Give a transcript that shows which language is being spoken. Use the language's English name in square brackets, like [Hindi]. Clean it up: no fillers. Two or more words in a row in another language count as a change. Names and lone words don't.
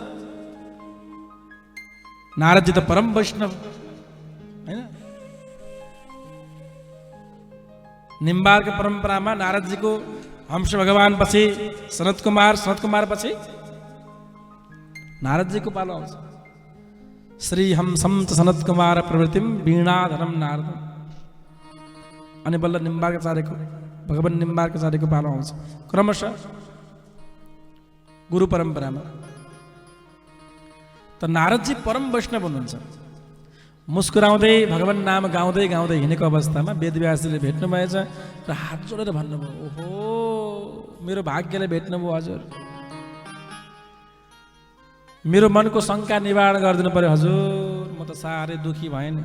[Nepali] नारदजी त परम वैष्णव हैन। निम्बार्क परम्परामा नारदजीको हंस भगवान पछि सनत कुमार पछि नारदजीको पालो आउँछ। [Sanskrit] श्री हंसम च सनत कुमार प्रवृत्तिम वीणाधरम नारद, [Nepali] अनि बल्ल निम्बार्काचार्यको भगवान निम्बार्काचार्यको पालो आउँछ क्रमशः गुरु परम्परामा। त नारदजी परम वैष्णव हुनुहुन्छ। मुस्कुराउँदै भगवान नाम गाउँदै गाउँदै हिँडेको अवस्थामा वेदव्यासजीले भेट्नुभएछ र हात जोडेर भन्नुभयो, ओहो मेरो भाग्यले भेट्नुभयो हजुर, मेरो मनको शङ्का निवारण गरिदिनु पर्यो हजुर, म त साह्रै दुखी भएँ नि।